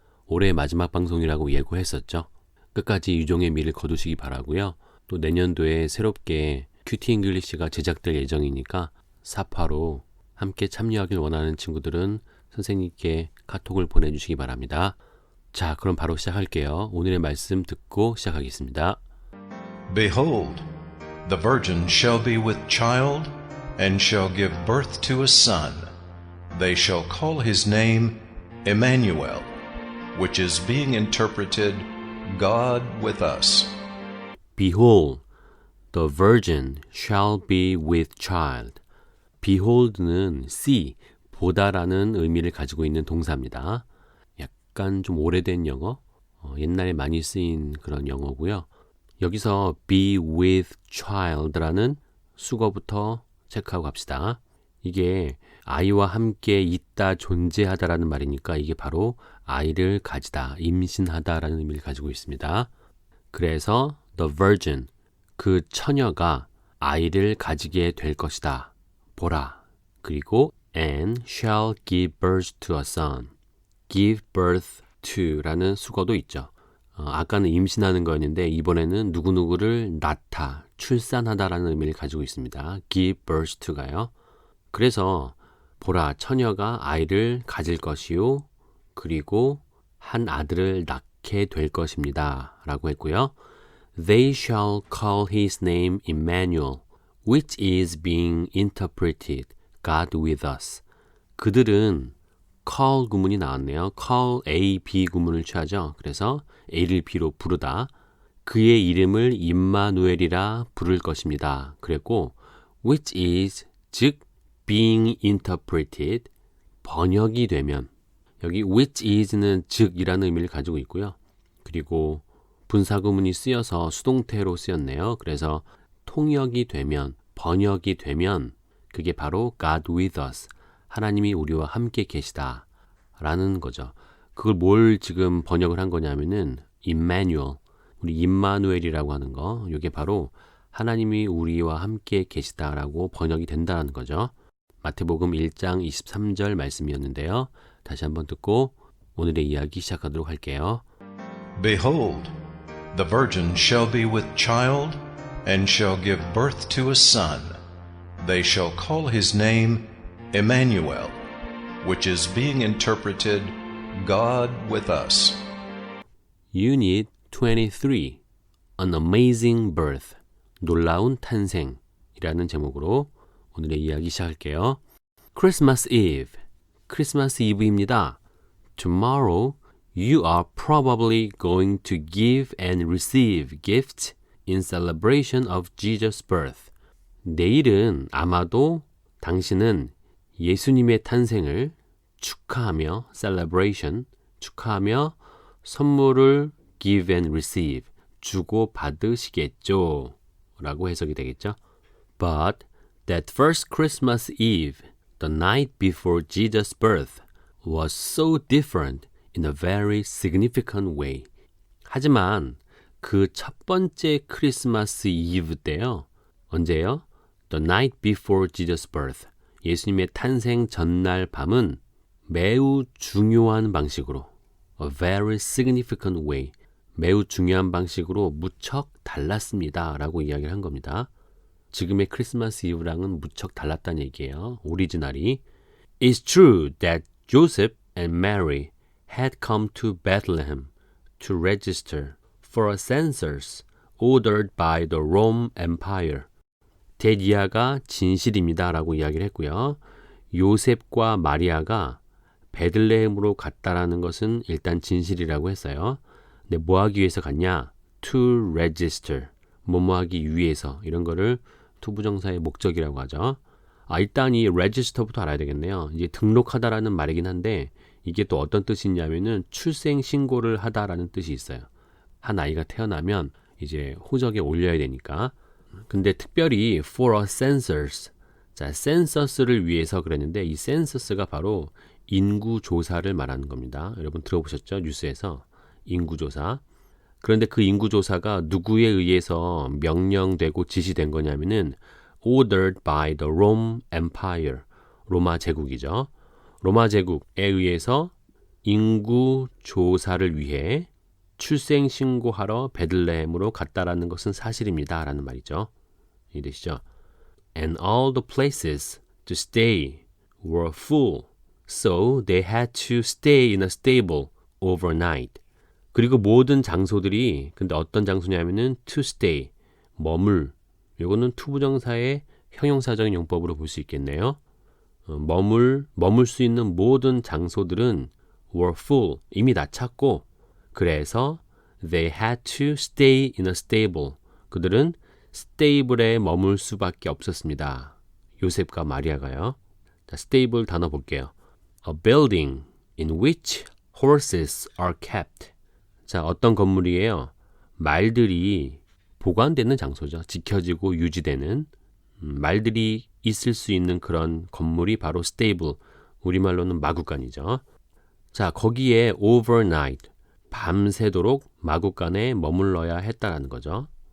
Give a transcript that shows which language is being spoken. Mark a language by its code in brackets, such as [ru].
[ko] 올해 마지막 방송이라고 예고했었죠. 끝까지 유종의 미를 거두시기 바라고요. 또 내년도에 새롭게 큐티 잉글리시가 제작될 예정이니까 사파로 함께 참여하길 원하는 친구들은 선생님께 카톡을 보내주시기 바랍니다. 자, 그럼 바로 시작할게요. 오늘의 말씀 듣고 시작하겠습니다. [en] Behold, the virgin shall be with child, and shall give birth to a son. They shall call his name Emmanuel, which is being interpreted, God with us. Behold, the virgin shall be with child. [ko] Behold는 see, 보다라는 의미를 가지고 있는 동사입니다. 약간 좀 오래된 영어, 옛날에 많이 쓰인 그런 영어고요. 여기서 [en] be with child [ko] 라는 수거부터 체크하고 갑시다. 이게 아이와 함께 있다, 존재하다라는 말이니까 이게 바로 아이를 가지다, 임신하다라는 의미를 가지고 있습니다. 그래서 [en] the virgin, [ko] 그 처녀가 아이를 가지게 될 것이다. 보라. 그리고 [en] and shall give birth to a son. give birth to [ko] 라는 수거도 있죠. 아까는 임신하는 거였는데 이번에는 누구누구를 낳다, 출산하다라는 의미를 가지고 있습니다. [en] give birth to가요. [ko] 그래서 보라, 처녀가 아이를 가질 것이요. 그리고 한 아들을 낳게 될 것입니다. 라고 했고요. [en] They shall call his name Emmanuel, which is being interpreted, God with us. [ko] 그들은 call 구문이 나왔네요. call A, B 구문을 취하죠. 그래서 A를 B로 부르다. 그의 이름을 임마누엘이라 부를 것입니다. 그랬고 [en] which is, [ko] 즉 [en] being interpreted, [ko] 번역이 되면, 여기 which is는 즉이라는 의미를 가지고 있고요. 그리고 분사구문이 쓰여서 수동태로 쓰였네요. 그래서 통역이 되면, 번역이 되면 그게 바로 [en] God with us, [ko] 하나님이 우리와 함께 계시다 라는 거죠. 그걸 뭘 지금 번역을 한 거냐면은 Emmanuel, 우리 임마누엘이라고 하는 거, 이게 바로 하나님이 우리와 함께 계시다라고 번역이 된다는 거죠. 마태복음 1장 23절 말씀이었는데요. 다시 한번 듣고 오늘의 이야기 시작하도록 할게요. [en] Behold, the virgin shall be with child, and shall give birth to a son. They shall call his name Emmanuel, which is being interpreted, God with us. [ko] Unit 23, [en] An Amazing Birth, [ko] 놀라운 탄생이라는 제목으로 오늘의 이야기 시작할게요. [en] Christmas Eve, [ko] 크리스마스 이브입니다. [en] Tomorrow, you are probably going to give and receive gifts in celebration of Jesus' birth. [ko] 내일은 아마도 당신은 예수님의 탄생을 축하하며, celebration, 축하하며 선물을 [en] give and receive, [ko] 주고 받으시겠죠. 라고 해석이 되겠죠. [en] But that first Christmas Eve, the night before Jesus' birth, was so different in a very significant way. [ko] 하지만 그 첫 번째 크리스마스 이브 때요. 언제요? [en] The night before Jesus' birth. [ko] 예수님의 탄생 전날 밤은 매우 중요한 방식으로, [en] a very significant way, [ko] 매우 중요한 방식으로 무척 달랐습니다. 라고 이야기를 한 겁니다. 지금의 크리스마스 이브랑은 무척 달랐다는 얘기예요. 오리지널이. [en] It's true that Joseph and Mary had come to Bethlehem to register for a census ordered by the Rome Empire. [ko] 대이야가 진실입니다. 라고 이야기를 했고요. 요셉과 마리아가 베들레헴으로 갔다라는 것은 일단 진실이라고 했어요. 근데 뭐 하기 위해서 갔냐? [en] To register. [ko] 뭐뭐 하기 위해서. 이런 거를 투부정사의 목적이라고 하죠. 일단 이 register부터 알아야 되겠네요. 이제 등록하다라는 말이긴 한데 이게 또 어떤 뜻이 있냐면은 출생 신고를 하다라는 뜻이 있어요. 한 아이가 태어나면 이제 호적에 올려야 되니까. 근데 특별히 [en] for a census. [ko] 자, census를 위해서 그랬는데 이 census가 바로 인구조사를 말하는 겁니다. 여러분 들어보셨죠? 뉴스에서 인구조사. 그런데 그 인구조사가 누구에 의해서 명령되고 지시된 거냐면은 [en] ordered by the Rome Empire. [ko] 로마 제국이죠. 로마 제국에 의해서 인구 조사를 위해 출생 신고하러 베들레헴으로 갔다라는 것은 사실입니다. 라는 말이죠. 이해되시죠? [en] And all the places to stay were full, so they had to stay in a stable overnight. [ko] 그리고 모든 장소들이 근데 어떤 장소냐면은 to stay, 머물. 이거는 투부정사의 형용사적인 용법으로 볼 수 있겠네요. 머물 수 있는 모든 장소들은 [en] were full, [ko] 이미 다 찼고 그래서 [en] they had to stay in a stable. [ko] 그들은 스테이블에 머물 수밖에 없었습니다. 요셉과 마리아가요. 자, 스테이블 단어 볼게요. [en] A building in which horses are kept. [ko] 자, 어떤 건물이에요? 말들이 보관되는 장소죠. 지켜지고 유지되는 말들이 있을 수 있는 그런 건물이 바로 스테이블. 우리말로는 마구간이죠. 자, 거기에 overnight, 밤새도록 마구간에 머물러야 했다라는 거죠.